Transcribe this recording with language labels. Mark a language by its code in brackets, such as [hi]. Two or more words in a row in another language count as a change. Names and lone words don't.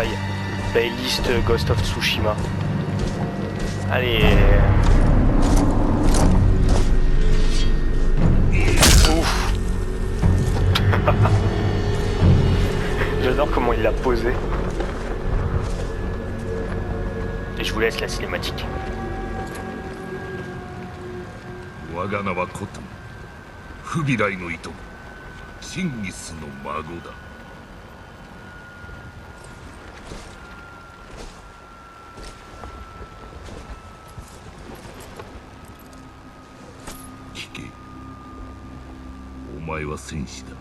[fr] Playlist Ghost of Tsushima. Allez. Ouf. J'adore comment il l'a posé. Et je vous laisse la cinématique. [ja] 我が名はコトン、フビライのいとこ、チンギスの孫だ。聞け、お前は戦士だ。